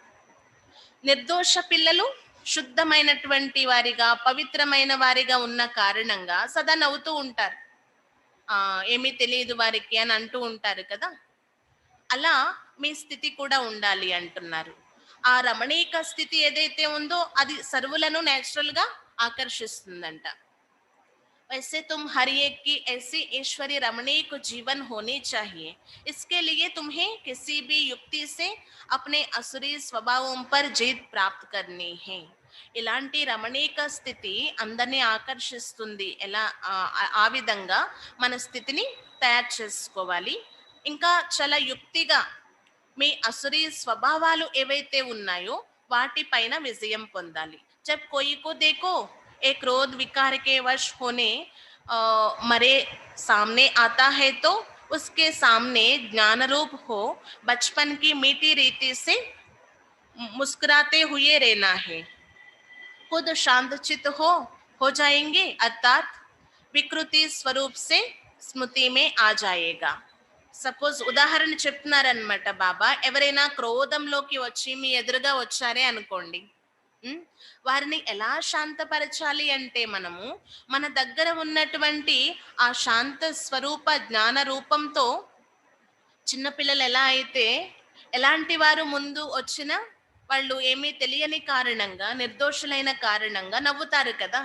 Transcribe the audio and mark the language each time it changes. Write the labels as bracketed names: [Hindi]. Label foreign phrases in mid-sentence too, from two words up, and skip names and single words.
[Telugu] నిర్దోష పిల్లలు శుద్ధమైనటువంటి వారిగా, పవిత్రమైన వారిగా ఉన్న కారణంగా సదా నవ్వుతూ ఉంటారు. ఏమీ తెలియదు వారికి అని అంటూ ఉంటారు కదా. అలా మీ స్థితి కూడా ఉండాలి అంటున్నారు. ఆ రమణీక స్థితి ఏదైతే ఉందో అది సర్వులను నేచురల్ గా ఆకర్షిస్తుందంట. [Hindi] वैसे तुम हर एक की ऐसी ईश्वरीय रमणीक जीवन होनी चाहिए. इसके लिए तुम्हें किसी भी युक्ति से अपने असुरी स्वभावों पर जीत प्राप्त करनी है. [Telugu] ఇలాంటి రమణీక స్థితి అందరినీ ఆకర్షిస్తుంది. ఎలా ఆ విధంగా మన స్థితిని తయారు చేసుకోవాలి. ఇంకా చాలా యుక్తిగా మీ అసురీ స్వభావాలు ఏవైతే ఉన్నాయో వాటిపైన విజయం పొందాలి. [Hindi] जब कोई को देखो एक क्रोध विकार के वश होने मरे सामने आता है तो उसके सामने ज्ञान रूप हो बचपन की मीठी रीति से मुस्कुराते हुए रहना है. खुद शांत चित हो जाएंगे, अर्थात विकृति स्वरूप से स्मृति में आ जाएगा. [Telugu] సపోజ్ ఉదాహరణ చెప్తున్నారనమాట బాబా. ఎవరైనా క్రోధంలోకి వచ్చి మీ ఎదురుగా వచ్చారే అనుకోండి, వారిని ఎలా శాంతపరచాలి అంటే మనము మన దగ్గర ఉన్నటువంటి ఆ శాంత స్వరూప జ్ఞాన రూపంతో, చిన్నపిల్లలు ఎలా అయితే ఎలాంటి వారు ముందు వచ్చినా వాళ్ళు ఏమీ తెలియని కారణంగా, నిర్దోషులైన కారణంగా నవ్వుతారు కదా.